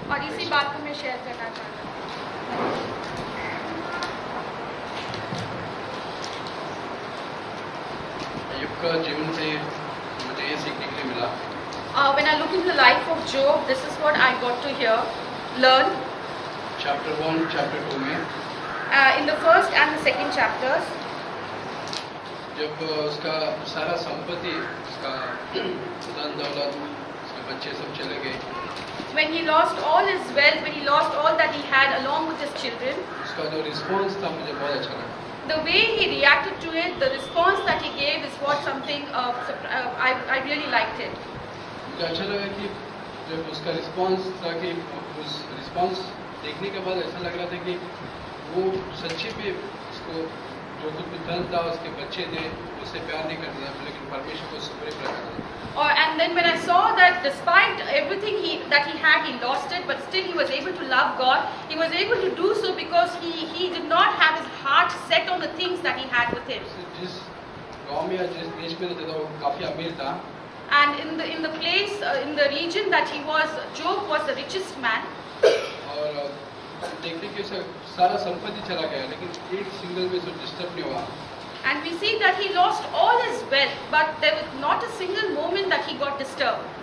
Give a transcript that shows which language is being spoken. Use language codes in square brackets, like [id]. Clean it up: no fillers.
[hi] और इसी बात को मैं शेयर करना चाहता हूँ। अय्यूब का जीवन से मुझे ये सीखने के लिए मिला। [en] When I look into the life of Job, this is what I got to learn. [hi] Chapter 1, chapter 2 में [en] In the first and the second chapters, [hi] जब उसका सारा संपत्ति, उसका धन दौलत, उसके बच्चे सब चले गए, [en] when he lost all his wealth, when he lost all that he had along with his children, [hi] उसका जो रिस्पॉन्स था मुझे बहुत अच्छा लगा। [en] the way he reacted to it, the response that he gave is what something I really liked it. [hi] मुझे अच्छा लगा कि जब उसका रिस्पॉन्स था कि उस रिस्पॉन्स देखने के बाद ऐसा लग रहा था कि वो सच्ची पे उसको जो कुछ धन था, उसके बच्चे थे, उससे प्यार नहीं करता था, लेकिन परमेश्वर को उससे बड़े प्यार करता था। [en] And then when I saw that despite everything that he had, he lost it, but still he was able to love God. He was able to do so because he did not have his heart set on the things that he had with him. [hi] जिस गांव में या जिस देश में रहता था वो काफी अमीर था। [en] And in the place, in the region that he was, Job was the richest man. [hi] और देखते कि उसे सारा संपत्ति चला गया लेकिन एक सिंगल में उसे डिस्टर्ब नहीं हुआ. [en] And we see that he lost all his wealth, but there was not a single moment that he got disturbed.